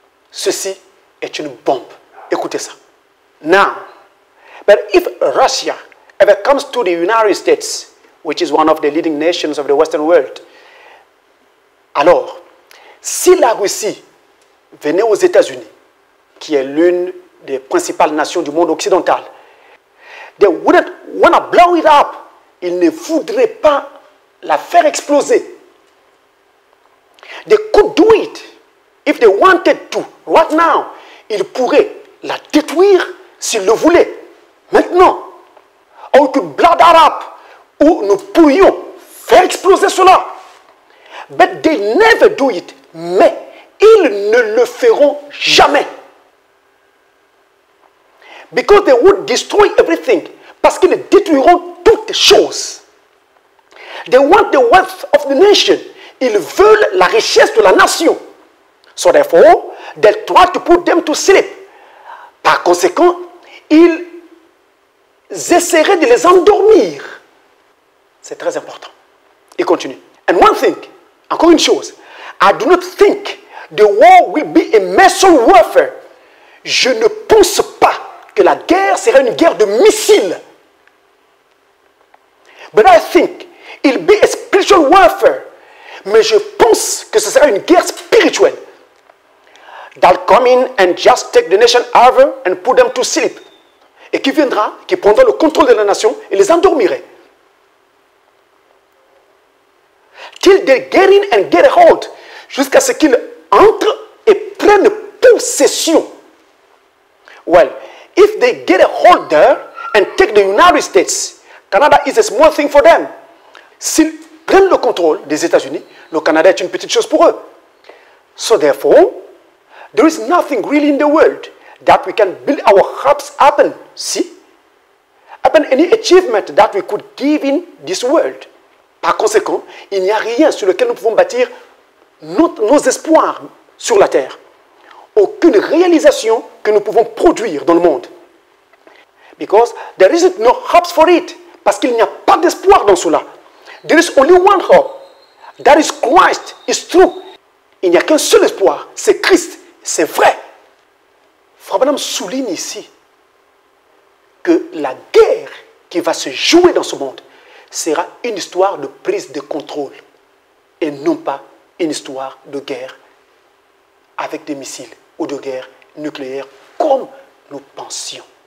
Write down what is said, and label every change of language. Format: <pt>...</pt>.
<fr>Ceci est une bombe. Écoutez ça.</fr> <en>Now, but if Russia ever comes to the United States, which is one of the leading nations of the Western world,</en> <fr>alors, si la Russie venait aux États-Unis, qui est l'une des principales nations du monde occidental,</fr> <en>they wouldn't want to blow it up.</en> <fr>Ils ne voudraient pas la faire exploser.</fr> <en>They could do it if they wanted to. Right now,</en> <fr>ils pourraient la détruire s'ils le voulaient. Maintenant,</fr> <en>or we could blow that up.</en> <fr>Ou nous pourrions faire exploser cela.</fr> <en>But they never do it.</en> <fr>Mais ils ne le feront jamais.</fr> <en>Because they would destroy everything.</en> <fr>Parce qu'ils détruiront toutes choses.</fr> <en>They want the wealth of the nation.</en> <fr>Ils veulent la richesse de la nation.</fr> <en>So therefore, they try to put them to sleep.</en> <fr>Par conséquent, ils essaieraient de les endormir. C'est très important. Il continue.</fr> <en>And one thing,</en> <fr>encore une chose,</fr> <en>I do not think the war will be a missile warfare.</en> <fr>Je ne pense pas que la guerre sera une guerre de missiles.</fr> <en>But I think it will be a spiritual warfare.</en> <fr>Mais je pense que ce sera une guerre spirituelle.</fr> <en>That come in and just take the nation over and put them to sleep.</en> <fr>Et qui viendra, qui prendra le contrôle de la nation et les endormirait.</fr> <en>Till they get in and get a hold.</en> <fr>Jusqu'à ce qu'ils entrent et prennent possession.</fr> <en>Well, if they get a hold there and take the United States, Canada is a small thing for them.</en> <fr>S'ils prennent le contrôle des États-Unis, le Canada est une petite chose pour eux.</fr> <en>So therefore, there is nothing really in the world that we can build our hopes upon. See? Upon any achievement that we could give in this world.</en> <fr>Par conséquent, il n'y a rien sur lequel nous pouvons bâtir nos espoirs sur la terre. Aucune réalisation que nous pouvons produire dans le monde.</fr> <en>Because there isn't no hopes for it.</en> <fr>Parce qu'il n'y a pas d'espoir dans cela.</fr> <en>There is only one hope. That is Christ. It's true.</en> <fr>Il n'y a qu'un seul espoir. C'est Christ. C'est vrai. Frère Branham souligne ici que la guerre qui va se jouer dans ce monde sera une histoire de prise de contrôle et non pas une histoire de guerre avec des missiles ou de guerre nucléaire comme nous pensions.</fr>